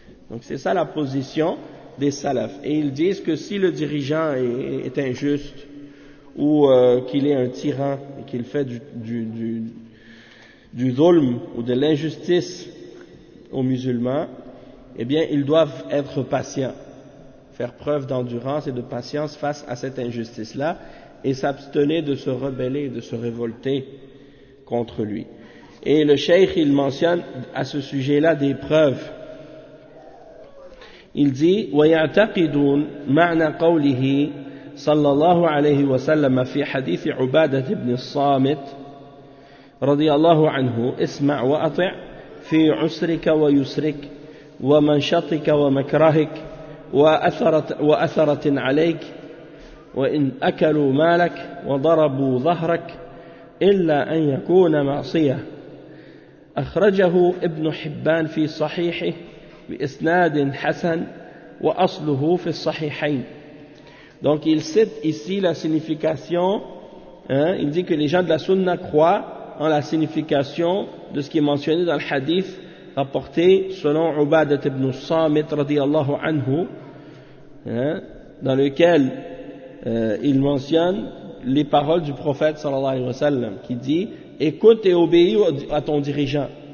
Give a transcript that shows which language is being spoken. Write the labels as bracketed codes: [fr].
[fr] Donc, c'est ça la position des salafs. Et ils disent que si le dirigeant est injuste, ou qu'il est un tyran, et qu'il fait du dhulm, ou de l'injustice aux musulmans, eh bien, ils doivent être patients. Faire preuve d'endurance et de patience face à cette injustice-là et s'abstenir de se rebeller, de se révolter contre lui. Et le cheikh, il mentionne à ce sujet-là des preuves. Il dit [ar] وَيَعْتَقِدُونْ مَعْنَ قَوْلِهِ صَلَّى اللَّهُ عَلَيْهِ وَسَلَّمَ فِي حَدِيثِ عُبَادَةِ بْنِ الصَّامِتِ رَضِيَ اللَّهُ عَنْهُ اسْمَعْ وَأَطِعْ فِي عُسْرِكَ وَيُسْرِكَ وَمَنْشَطِكَ وَمَكْرَهِكَ وأثرة عليك وإن أكلوا مالك وضربوا ظهرك إلا أن يكون معصية أخرجه ابن حبان في صحيحه بإسناد حسن وأصله في الصحيحين. [fr] Donc il cite ici la signification, hein, il dit que les gens de la sunna croient en la signification de ce qui est mentionné dans le hadith rapporté selon Ubadah ibn Samit radiallahu anhu, hein, dans lequel il mentionne les paroles du prophète sallallahu alayhi wa sallam qui dit écoute et obéis à ton dirigeant